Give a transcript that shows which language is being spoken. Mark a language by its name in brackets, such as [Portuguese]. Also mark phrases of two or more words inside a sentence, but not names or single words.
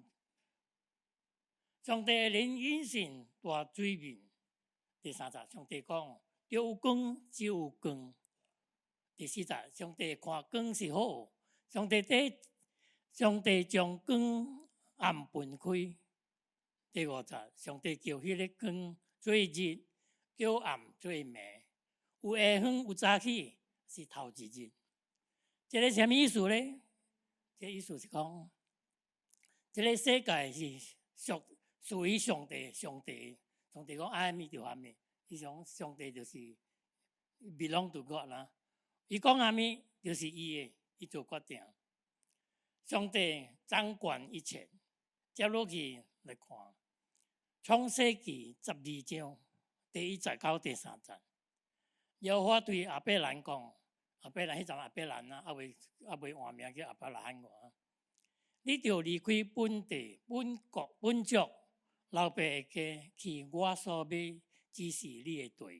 [Min Nan Chinese] 上帝靈運行大水面。第3節，上帝講有光就有光。第4節，上帝看光是好，上帝將光暗分開。第5節，上帝叫迄個光做日，叫暗做暝，有下昏有早起是头一日。这个什么意思呢？这意思是讲，这个世界是属于上帝，上帝讲爱咪就爱咪，伊讲上帝就是 [English] belong to God [Min Nan Chinese] 啦。伊讲阿咪就是伊的，伊做决定。上帝掌管一切。接落去来看，創世記12章第1節到第3節，耶和華對亞伯蘭講：亞伯蘭迄陣亞伯蘭啊，還未換名叫亞伯拉罕個。你著離開本地、本國、本族、老爸的家，去我所要指示你的地。